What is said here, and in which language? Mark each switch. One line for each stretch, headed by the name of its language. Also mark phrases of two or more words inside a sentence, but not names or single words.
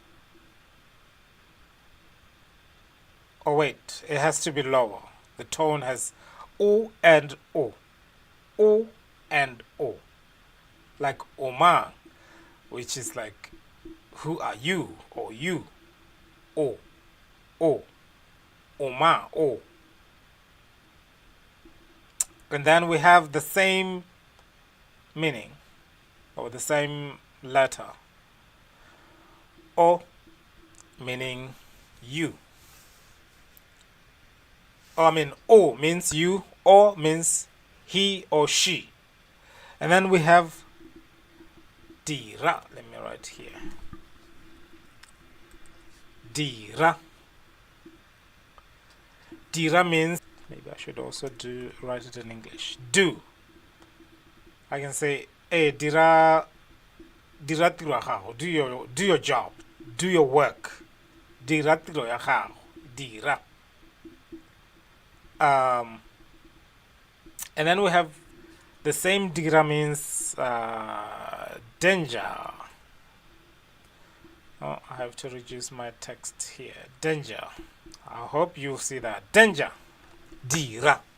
English: Oh wait, it has to be lower. The tone has O and O. O and O. Like Oma, which is like, who are you? Or you. O. O. Oma. O. And then we have the same meaning, or the same letter. O, meaning you. O means you, O means he or she. And then we have Dira. Let me write here. Dira. Dira means, maybe I should also write it in English. Do. I can say,
Tswana: hey, Dira tiro ya gago.
English: Do your job. Do your work.
Tswana: Dira tiro ya gago. Dira.
English: And then we have the same dira means danger. Oh, I have to reduce my text here. Danger. I hope you see that. Danger. Dira.